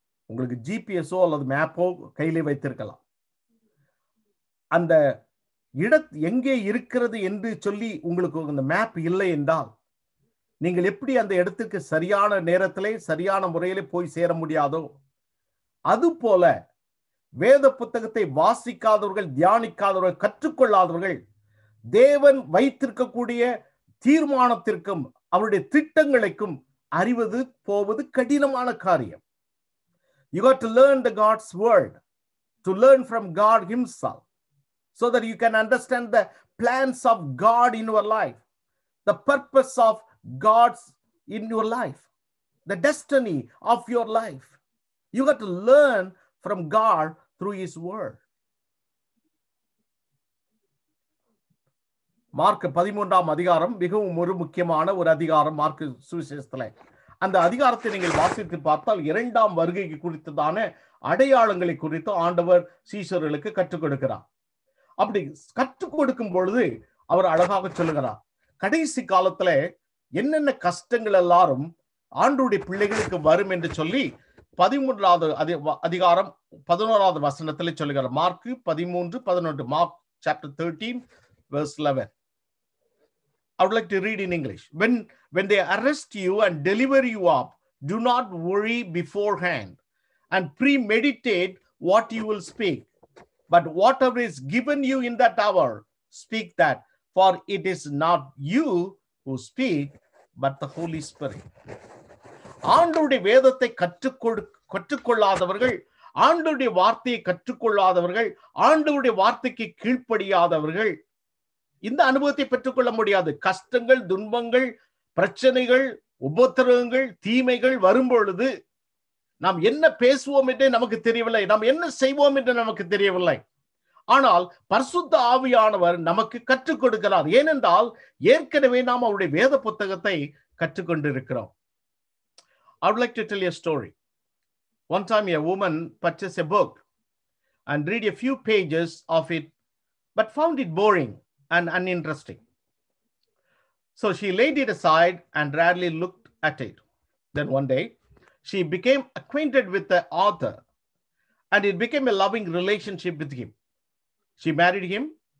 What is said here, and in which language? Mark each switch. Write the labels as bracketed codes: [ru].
[ta] உங்களுக்கு ஜிபிஎஸ்ஓ அல்லது மேப்போ கையிலே வைத்திருக்கலாம். அந்த எங்கே இருக்கிறது என்று சொல்லி உங்களுக்கு அந்த மேப் இல்லை என்றால் நீங்கள் எப்படி அந்த இடத்துக்கு சரியான நேரத்திலே சரியான முறையிலே போய் சேர முடியாதோ, அதுபோல வேத புத்தகத்தை வாசிக்காதவர்கள், தியானிக்காதவர்கள், கற்றுக்கொள்ளாதவர்கள் தேவன் வைத்திருக்கக்கூடிய தீர்மானத்திற்கும் அவருடைய திட்டங்களுக்கும் அறிவது போவது கடினமான காரியம். [en] You got to learn the God's word, to learn from God himself, so that you can understand the plans of God in your life, the purpose of God's in your life, the destiny of your life. You got to learn from God through his word. [ta] Mark 13ஆம் அதிகாரம் மிகவும் ஒரு முக்கியமான ஒரு அதிகாரம் mark சுவிசேஷத்துல. அந்த அதிகாரத்தை நீங்கள் வாசித்து பார்த்தால் 2ஆம் வருகைக்கு குறித்ததான அடையாளங்களை குறித்து ஆண்டவர் சீஷர்களுக்கு கற்றுக் கொடுக்கிறார். அப்படி கற்றுக் கொடுக்கும் பொழுது அவர் அழகாக சொல்லுகிறார், கடைசி காலத்துல என்னென்ன கஷ்டங்கள் எல்லாரும் ஆண்டவருடைய பிள்ளைகளுக்கு வரும் என்று சொல்லி 13ஆவது அதிகாரம் 11ஆவது வசனத்திலே சொல்லுகிறார். Mark 13:11. [en] Mark chapter 13 verse 11. I would like to read in English. When they arrest you and deliver you up, do not worry beforehand and premeditate what you will speak. But whatever is given you in that hour, speak that, for it is not you who speak, but the Holy Spirit. [ta] ஆண்டவருடைய வேதத்தை கற்றுக்கொள்ளாதவர்கள், ஆண்டவருடைய வார்த்தையை கற்றுக்கொள்ளாதவர்கள், ஆண்டவருடைய வார்த்தைக்கு கீழ்ப்படியாதவர்கள் இந்த அனுபவத்தை பெற்றுக்கொள்ள முடியாது. கஷ்டங்கள், துன்பங்கள், பிரச்சனைகள் உபத்திரவங்கள் தீமைகள் வரும்பொழுது நாம் என்ன பேசுவோம் என்றே நமக்கு தெரியவில்லை, நாம் என்ன செய்வோம் என்று நமக்கு தெரியவில்லை. ஆனால் பரிசுத்த ஆவியானவர் நமக்கு கற்றுக் கொடுக்கிறார். ஏனென்றால் ஏற்கனவே நாம் அவருடைய வேத புத்தகத்தை கற்றுக்கொண்டிருக்கிறோம். [en] I would like to tell you a story. One time a woman purchased a book and read a few pages of it, but found it boring and uninteresting. So she laid it aside and rarely looked at it. Then one day, she became acquainted with the author, and it became a loving relationship with him. She married him.